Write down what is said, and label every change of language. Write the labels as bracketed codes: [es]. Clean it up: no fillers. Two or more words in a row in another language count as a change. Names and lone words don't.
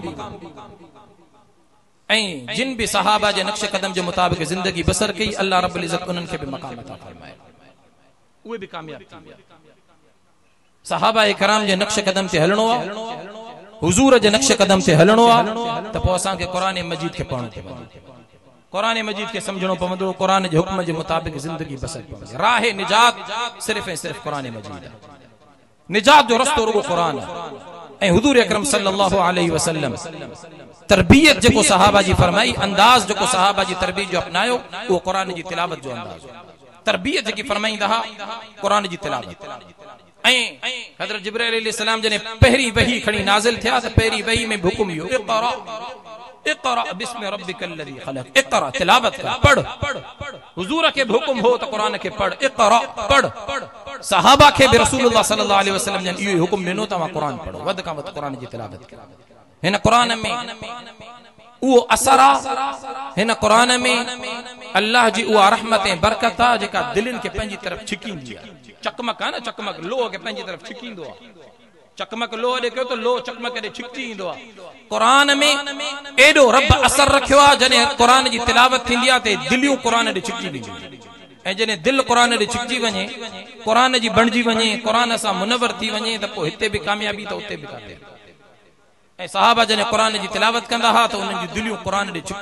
[sd] ऐं जिन भी सहाबा जे नक्श कदम जे मुताबिक जिंदगी बसर कई, अल्लाह रब्बुल इज्जत उन्हनि खे बि मक़ाम अता फरमाए, उहे बि कामयाब थी। सहाबा कराम जे नक्श कदम ते हलणो आहे, हुजूर जे नक्श कदम ते हलणो आहे, त पोइ असांखे कुरान मजीद खे पढ़णो पवंदो, कुरान मजीद के समझणो पवंदो, कुरान जे हुक्म जे मुताबिक जिंदगी बसर पवंदी। राह निजात सिर्फ ऐं सिर्फ कुरान मजीद है, निजात जो रस्तो रुगो कुरान ऐं हुजूर अकरम [ar] صلى الله عليه وسلم [sd] तरबियत जेको सहाबा जी फरमाई, अंदाज जेको सहाबा जी तरबियत जो अपनायो, वो कुरान जी तिलावत जो अंदाज, तरबियत जेकी फरमाईंदा कुरान जी तिलावत। हज़रत जिब्राइल अलैहिस्सलाम जने पहरी वही खणी नाज़िल थिया त पहरी वही में हुक्म यो [ar] اقرأ باسم ربك الذي خلق [sd] इक़रा तिलावत कर पढ़ हुजूर के हुक्म हो त कुरान के पढ़ इक़रा पढ़ सहाबा के भी रसूलुल्लाह [ar] صلى الله عليه وسلم [sd] जन यो हुक्म ॾिनो त कुरान पढ़ो वध का वध कुरान जी तिलावत कर हिन कुरान में वो असरा हिन कुरान में अल्लाह जी उहा रहमत ऐं बरकत आहे जेका दिलनि खे पंहिंजी तरफ़ छिकींदी आहे चकमक आहे न चकमक लोह खे पंहिंजी तरफ़ छिकींदो आहे चकमक लोह ॾे कयो त लोह चकमक ॾे छिकजी ईंदो आहे कुरान में एॾो रब असर रखियो आहे जॾहिं कुरान जी तिलावत थींदी आहे त दिलियूं कुरान ॾे छिकजी वेंदियूं ऐं जॾहिं दिलि कुरान ॾे छिकजी वञे कुरान जी बणिजी वञे कुरान सां मुनवर थी वञे त पोइ हिते बि कामयाबी त उते बि काथे ऐं सहाबा जने कुरान जी तिलावत कंदा हा त उन्हनि जी दिलियूं कुरान ॾे छिकजी